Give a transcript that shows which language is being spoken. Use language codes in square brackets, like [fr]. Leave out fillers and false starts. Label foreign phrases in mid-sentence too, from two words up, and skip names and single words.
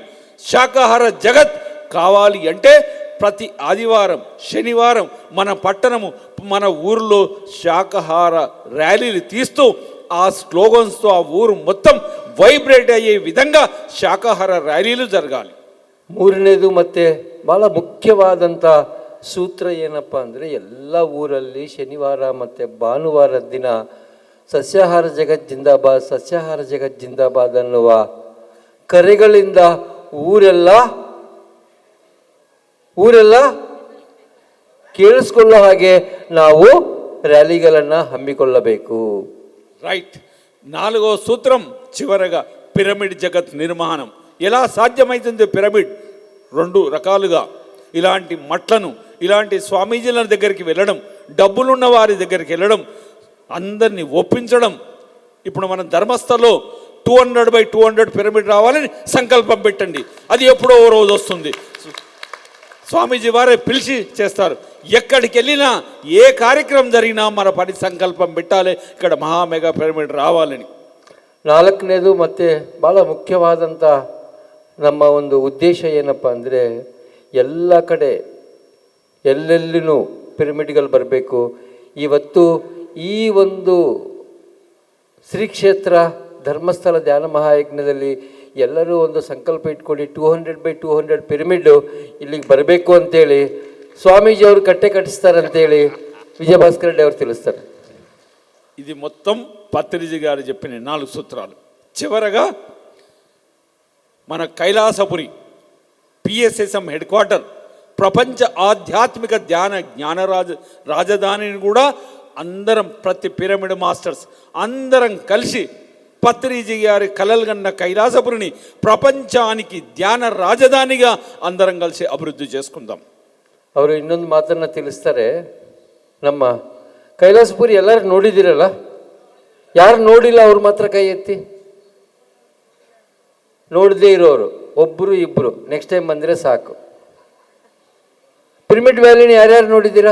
[te] శాకాహార జగత్ కావాలి అంటే ప్రతి ఆదివారం, శనివారం మన పట్టణము, మన ఊరిలో శాకాహార ర్యాలీలు తీస్తూ ఆ స్లోగన్స్తో ఆ ఊరు మొత్తం వైబ్రేట్ అయ్యే విధంగా శాకాహార ర్యాలీలు జరగాలి. [kn] ಮೂರನೇದು ಮತ್ತೆ ಭಾಳ ಮುಖ್ಯವಾದಂಥ ಸೂತ್ರ ಏನಪ್ಪ ಅಂದರೆ, ಎಲ್ಲ ಊರಲ್ಲಿ ಶನಿವಾರ ಮತ್ತು ಭಾನುವಾರದ ದಿನ ಸಸ್ಯಾಹಾರ ಜಗತ್ ಜಿಂದಾಬಾದ್, ಸಸ್ಯಾಹಾರ ಜಗತ್ ಜಿಂದಾಬಾದ್ ಅನ್ನುವ ಕರೆಗಳಿಂದ ಊರೆಲ್ಲ ಕೇಳಿಸ್ಕೊಳ್ಳೋ ಹಾಗೆ ನಾವು ರ್ಯಾಲಿಗಳನ್ನು ಹಮ್ಮಿಕೊಳ್ಳಬೇಕು. [te] రైట్. 4వ సూత్రం చివరగా పిరమిడ్ జగత్ నిర్మాణం. ఎలా సాధ్యమవుతుంది పిరమిడ్? 2 రకాలుగా ఇలాంటి మట్లను, ఇలాంటి స్వామీజీల దగ్గరికి వెళ్ళడం, డబ్బులున్న వారి దగ్గరికి వెళ్ళడం, అందరినీ ఒప్పించడం. ఇప్పుడు మన ధర్మస్థలో 200/200 పిరమిడ్ రావాలని సంకల్పం పెట్టండి. అది ఎప్పుడో ఓ రోజు వస్తుంది. స్వామీజీ వారే పిలిచి చేస్తారు. ఎక్కడికి వెళ్ళినా ఏ కార్యక్రమం జరిగినా మన పని సంకల్పం పెట్టాలి, ఇక్కడ [en] mega pyramid [te] ರಾವಾలని. [kn] ನಾಲ್ಕನೇದು ಮತ್ತು ಭಾಳ ಮುಖ್ಯವಾದಂಥ ನಮ್ಮ ಒಂದು ಉದ್ದೇಶ ಏನಪ್ಪ ಅಂದರೆ ಎಲ್ಲ ಕಡೆ ಎಲ್ಲೆಲ್ಲಿನೂ ಪಿರಮಿಡ್ಗಳು ಬರಬೇಕು. ಇವತ್ತು ಈ ಒಂದು ಶ್ರೀ ಕ್ಷೇತ್ರ ಧರ್ಮಸ್ಥಳ ಧ್ಯಾನ ಮಹಾಯಜ್ಞದಲ್ಲಿ ಎಲ್ಲರೂ ಒಂದು ಸಂಕಲ್ಪ ಇಟ್ಕೊಂಡು 200/200 ಪಿರಮಿಡ್ ಇಲ್ಲಿಗೆ ಬರಬೇಕು ಅಂತೇಳಿ ಸ್ವಾಮೀಜಿಯವರು ಕಟ್ಟಿಸ್ತಾರಂತೇಳಿ ವಿಜಯಭಾಸ್ಕರ್ ರೆಡ್ಡಿ ಅವರು ತಿಳಿಸ್ತಾರೆ. [te] ఇది మొత్తం పత్రిజీ గారు చెప్పిన 4 సూత్రాలు. చివరగా మన కైలాసపురి పిఎస్ఎస్ఎం [en] head quarter [te] ప్రపంచ ఆధ్యాత్మిక జ్ఞాన రాజధానిని కూడా అందరం, ప్రతి [en] pyramid masters [te] అందరం కలిసి పత్రిజీ గారి కలలుగన్న కైలాసపురిని ప్రపంచానికి ధ్యాన రాజధానిగా అందరం కలిసి అభివృద్ధి చేసుకుందాం. [kn] ಅವರು ಇನ್ನೊಂದು ಮಾತನ್ನು ತಿಳಿಸ್ತಾರೆ. ನಮ್ಮ ಕೈಲಾಸಪುರಿ ಎಲ್ಲರೂ ನೋಡಿದ್ದೀರಲ್ಲ, ಯಾರು ನೋಡಿಲ್ಲ ಅವ್ರು ಮಾತ್ರ ಕೈ ಎತ್ತಿ. ನೋಡದೇ ಇರೋರು ಒಬ್ಬರು ಇಬ್ಬರು, [en] next time [kn] ಬಂದರೆ ಸಾಕು. ಪಿರಮಿಡ್ ವ್ಯಾಲಿನ ಯಾರ್ಯಾರು ನೋಡಿದ್ದೀರಾ?